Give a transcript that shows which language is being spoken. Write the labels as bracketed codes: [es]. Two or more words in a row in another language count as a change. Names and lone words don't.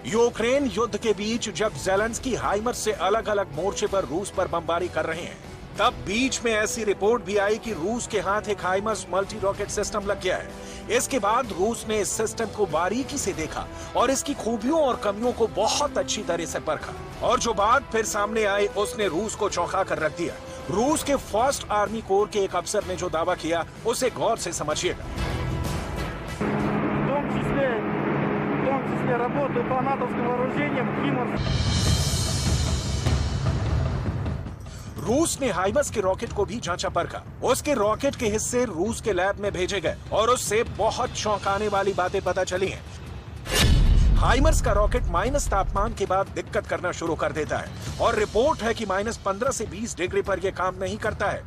[hi] यूक्रेन युद्ध के बीच जब ज़ेलेंस्की हाइमर्स से अलग अलग मोर्चे पर रूस पर बमबारी कर रहे हैं, तब बीच में ऐसी रिपोर्ट भी आई कि रूस के हाथ एक हाइमर्स [en] multi rocket system [hi] लग गया है। इसके बाद रूस ने इस सिस्टम को बारीकी से देखा और इसकी खूबियों और कमियों को बहुत अच्छी तरह से परखा, और जो बात फिर सामने आई उसने रूस को चौंका कर रख दिया। रूस के फर्स्ट आर्मी कोर के एक अफसर ने जो दावा किया उसे गौर से समझिएगा। [ru] Работаю по натовским вооружениям «Химарс». [hi] रूस ने हाइमर्स के रॉकेट को भी जांचा परखा। उसके रॉकेट के हिस्से रूस के लैब में भेजे गए और उससे बहुत चौंकाने वाली बातें पता चली हैं। हाइमर्स का रॉकेट माइनस तापमान के बाद दिक्कत करना शुरू कर देता है और रिपोर्ट है कि -15 से 20 डिग्री पर यह काम नहीं करता है।